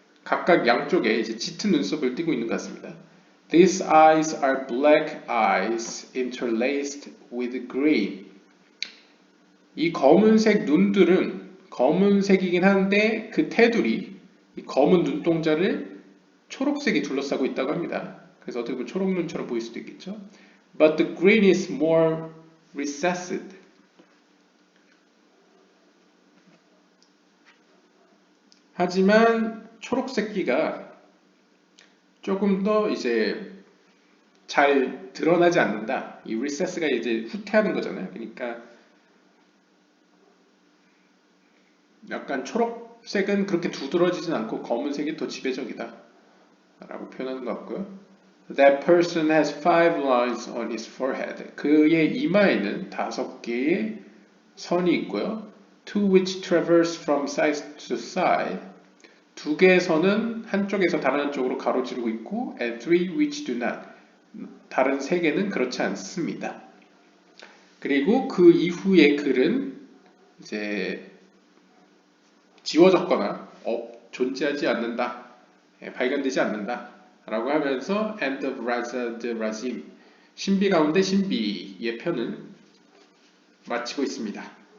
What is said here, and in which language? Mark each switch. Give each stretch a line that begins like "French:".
Korean: 각각 양쪽에 이제 짙은 눈썹을 띠고 있는 것 같습니다.
English: These eyes are black eyes interlaced with green.
Korean: 이 검은색 눈들은 검은색이긴 한데 그 테두리, 이 검은 눈동자를 초록색이 둘러싸고 있다고 합니다. 그래서 어떻게 보면 초록눈처럼 보일 수도 있겠죠.
English: But the green is more recessed.
Korean: 하지만 초록색기가 조금 더 이제 잘 드러나지 않는다. 이 recess가 이제 후퇴하는 거잖아요. 그러니까 약간 초록색은 그렇게 두드러지진 않고 검은색이 더 지배적이다 라고 표현하는 것 같고요.
English: That person has 5 lines on his forehead.
Korean: 그의 이마에는 5개의 선이 있고요.
English: Two which traverse from side to side.
Korean: 2개의 선은 한쪽에서 다른 한쪽으로 가로지르고 있고
English: and 3 which do not.
Korean: 다른 3개는 그렇지 않습니다. 그리고 그 이후의 글은 이제 지워졌거나 존재하지 않는다, 발견되지 않는다 라고 하면서 End of Raza de Razim, 신비 가운데 신비의 편을 마치고 있습니다.